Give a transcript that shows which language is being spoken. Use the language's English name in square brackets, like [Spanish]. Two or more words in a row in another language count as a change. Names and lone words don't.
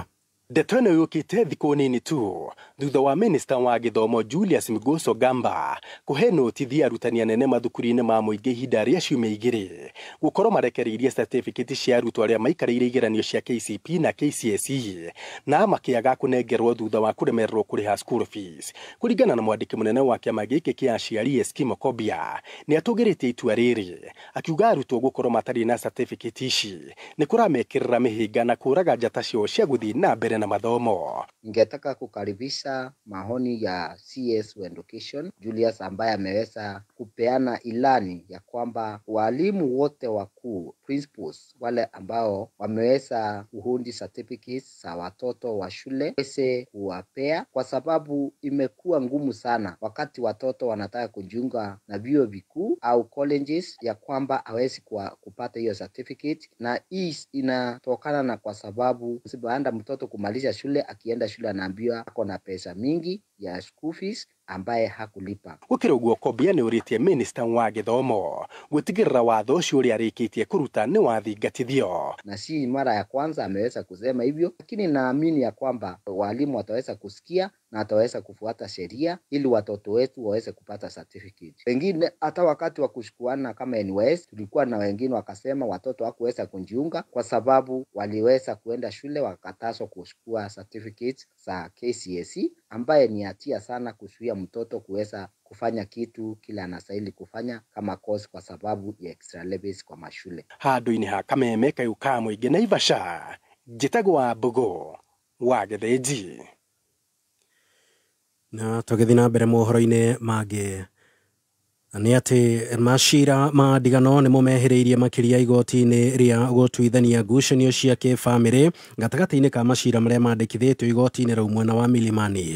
[Kikuyu] Ndeto ĩno yũkĩte thikũ nini tu thutha wa Minister wa Gĩthomo Julius Migos Ogamba kũhe notithia arutani anene mathukuru-inĩ ma mũingĩ ihinda rĩa ciumia igĩrĩ gũkorwo marekereirie certificate cia arutwo arĩa maikarĩire igeranio cia KCPE na KCSE na makĩaga kũnengerwo thutha wa kũremererwo kũrĩha [English] school fees. [Kikuyu] Kũringana na mwandĩki mũnene wa kĩama gĩkĩ kĩa aciari Eskimo Kobia nĩ atũgĩrĩtie itua rĩrĩ akiuga arutwo gũkorwo matarĩ na certificate ici nĩ kũramekĩrĩra mĩhĩnga na kũraga njata ciao cia gũthiĩ na mbere na mathomo. [Swahili] Ningetaka kukaribisha maoni ya CS wa Education Julius ambaye ameweza kupeana ilani ya kwamba walimu wote wakuu principals wale ambao wameweza kuhundi certificates za watoto wa shule wese kuwapea, kwa sababu imekuwa ngumu sana wakati watoto wanataka kujiunga na vyuo vikuu au colleges ya kwamba hawezi kupata hiyo certificate, na hii inatokana na kwa sababu baada mtoto kumaliza shule akienda shule anaambiwa ako na pesa mingi ya [English] school fees [Swahili] ambaye hakulipa. [Kikuyu] Gukira uguo Kobia ni uritie minister wa githomo gutigirira watho ucio uri arikitie kuruta ni wathingatithio. [Swahili] Na si mara ya kwanza ameweza kusema hivyo, lakini naamini ya kwamba walimu wataweza kusikia na ataweza kufuata sheria ili watoto wetu waweze kupata certificate. Wengine hata wakati wa kushukuana kama NYS tulikuwa na wengine wakasema watoto hawakuweza kujiunga kwa sababu waliweza kuenda shule wakatazwa kuchukua certificate za KCSE, ambaye ni hatia sana kuzuia mtoto kuweza kufanya kitu kila anastahili kufanya kama course kwa sababu ya [English] extra levies [Swahili] kwa mashule. [Kikuyu] Handu-ini ha Kameme Kayuka Muingi Naivasha, njitagwa Mbogo wa Githĩnji. Na tũgĩthiĩ na mbere mohoro-inĩ mangĩ nĩ atĩ macira ma ndigano nĩ momehĩrĩirie makĩria igoti-inĩ rĩa gũtuithania ngucanio cia kĩbamĩrĩ gatagatĩ-inĩ ka macira marĩa mandĩkithĩtio igoti-inĩ rĩu mwena wa Milimani.